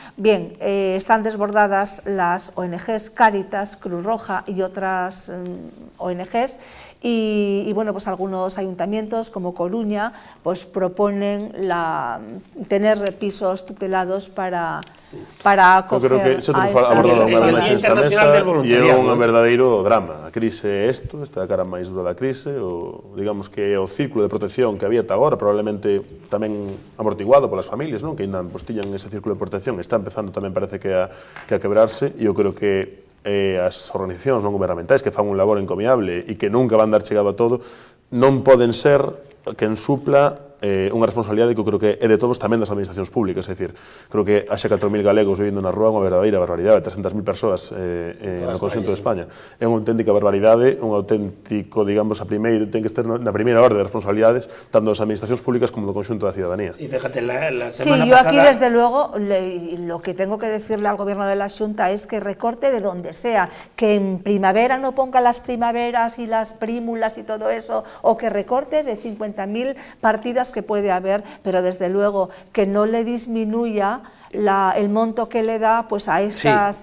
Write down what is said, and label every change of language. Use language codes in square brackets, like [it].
[es] Bien, están desbordadas las ONGs Cáritas, Cruz Roja y otras ONGs, y bueno, pues algunos ayuntamientos como Coruña pues proponen tener pisos tutelados para acoger. [gl] Eu creo que iso temos abordado unha vez nesta mesa e é un verdadeiro drama. A crise é isto, esta é a cara máis dura da crise, digamos que o círculo de protección que había ata agora, probablemente tamén amortiguado polas familias, non? Que ainda tiñan ese círculo de protección, está empezando tamén parece que a quebrarse, e eu creo que as organizacións non gubernamentais que fan un labor encomiable e que nunca van dar chegado a todo, non poden ser quen supla unha responsabilidade que eu creo que é de todos, tamén das administracións públicas, é dicir, creo que haxe 4.000 galegos vivindo na rúa, unha verdadeira barbaridade, 300.000 persoas no conxunto de España. É unha auténtica barbaridade, un auténtico, digamos, ten que estar na primeira orde de responsabilidades, tanto das administracións públicas como do conxunto da ciudadanía. [es] Y fíjate, la semana pasada... Sí, yo aquí desde luego, lo que tengo que decirle al gobierno de la Xunta es que recorte de donde sea, que en primavera no ponga las primaveras y las prímulas y todo eso, o que recorte de 50.000 partidas que puede haber, pero desde luego que no le disminuya el monto que le da pues a estas,